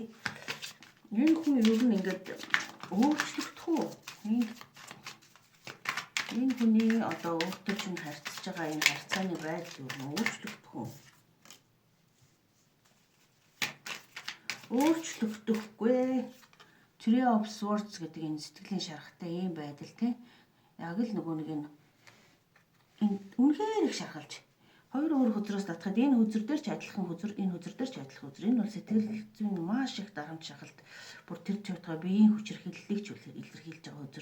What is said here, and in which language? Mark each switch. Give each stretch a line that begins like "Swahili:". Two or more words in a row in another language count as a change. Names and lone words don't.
Mongolian: Энэ хүн ер нь ингээд өөрчлөгдөх үү? Энэ хүний одоо өөртөө чинь харьцаж байгаа энэ харьцааны байдал ер нь өөрчлөгдөх үү? Өөрчлөгдөхгүй. Tree of Swords гэдэг энэ сэтгэлийн шарахтай ийм байдал тийм. Яг л нөгөө нэг энэ үнэхээр их шархалж хоёр өөр хөзрөөс татхад энэ хөзөр дээр ч адилхан хөзөр энэ хөзөр дээр ч адилхан хөзөр энэ бол сэтгэл зүйн маш их дарамт шахалт бүр тэр чивтгаа биеийн хүчирхийллийг ч илэрхийлж байгаа хөзөр.